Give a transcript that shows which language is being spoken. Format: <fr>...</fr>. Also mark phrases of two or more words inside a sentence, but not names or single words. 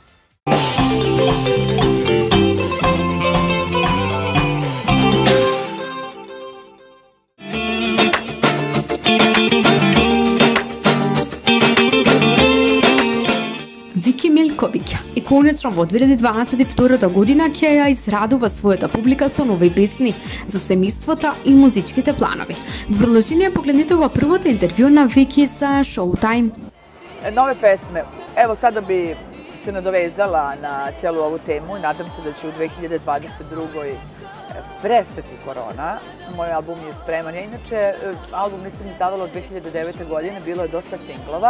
<mk>Вики Милковиќ и конечно во 2022 година ќе ја израдува својата публика со нови песни за семејството и музичките планови. Во продолжение погледнете го првото интервју на Вики за Шоутайм.</mk> <sr>Nove pesme. Evo sada bi se nadovezala na cijelu ovu temu i nadam se da će u 2022. prestati korona. Moj album je spreman. Ja inače album nisam izdavala od 2009. godine, bilo je dosta singlova.</sr>